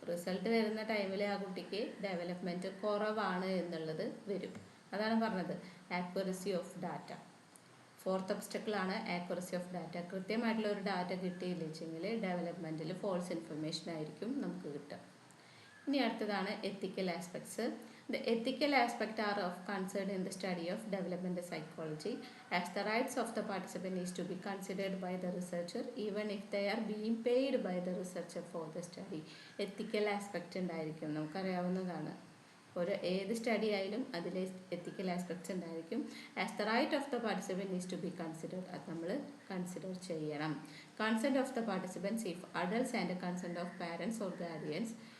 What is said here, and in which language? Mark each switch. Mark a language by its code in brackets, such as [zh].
[ml] Result വരുന്ന ടൈമിൽ ആ കുട്ടിക്ക് ഡെവലപ്മെൻറ്റ് കുറവാണ് എന്നുള്ളത് വരും. അതാണ് പറഞ്ഞത് accuracy of data. 4th ഒബ്സ്റ്റക്കിളാണ് accuracy of data. കൃത്യമായിട്ടുള്ള ഒരു ഡാറ്റ കിട്ടിയില്ല വെച്ചെങ്കിൽ ഡെവലപ്മെൻറ്റിൽ ഫോൾസ് ഇൻഫർമേഷൻ ആയിരിക്കും നമുക്ക് കിട്ടുക. ഇനി അടുത്തതാണ് എത്തിക്കൽ aspects. [en] The ethical aspects are of concern in the study of developmental psychology, as the rights of the participant is to be considered by the researcher even if they are being paid by the researcher for the study. [ml] Ethical aspect ഉണ്ടായിരിക്കും, നമുക്കറിയാവുന്നതാണ്. ഒരു ഏത് study ആയാലും അതിൽ എത്തിക്കൽ aspects ഉണ്ടായിരിക്കും. [en] as the right of the participant is to be considered, [ml] അത് നമ്മൾ consider ചെയ്യണം. [en] Consent of the participants if adults and consent of parents or guardians.